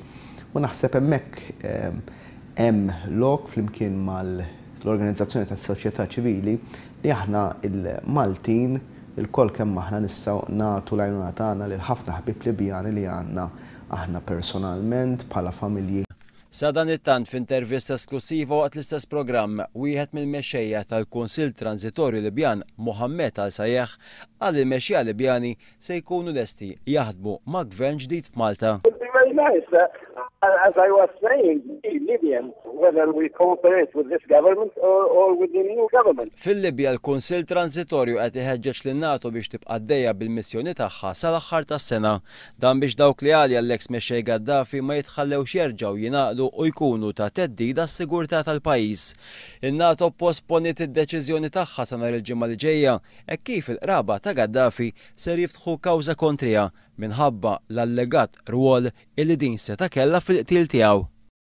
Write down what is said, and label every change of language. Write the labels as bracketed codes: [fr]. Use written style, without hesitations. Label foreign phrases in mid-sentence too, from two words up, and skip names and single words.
[mt] U naħseb hemmhekk hemm lok flimkien mal-organizzazzjoni tas-soċjetà ċivili li aħna il-Maltin il-koll kemm aħna nistgħu nagħtu l-għajnuna tagħna lil ħafna ħbieb Libjani li għandna aħna personalment bħala familji. Sa dan it-tant f'intervista esklusiva waqt l-istess programm, wieħed mill-mexxejja tal-Kunsill Transitorju Libjan, Mohammed Al-Sayegh, qal li l-mexxejja Libjani se jkunu lesti jaħdmu ma' gvern ġdid f'Malta. [en] As I was saying, the Libyans, whether we cooperate with this government or with the new government. [mt] Fil-Libja l-Kunsill Transitorju qed iħeġġeġ lin-NATO biex tibqa' għaddejja bil-missjoni tagħha sal-aħħar tas-sena. Dan biex dawk li għalja l-eks mexxej Gaddafi ma jitħallewx jerġgħu jingħaqdu u jkunu ta' teddida s-sigurtà tal-pajjiż. In-NATO posponiet id-deċiżjoni tagħha sa nhar il-ġimgħa li ġejja hekk kif il-qraba ta' Gaddafi ser jiftħu kawża kontrija minħabba l-allegat rwol illi din seta' kellha fil-qtil tiegħu.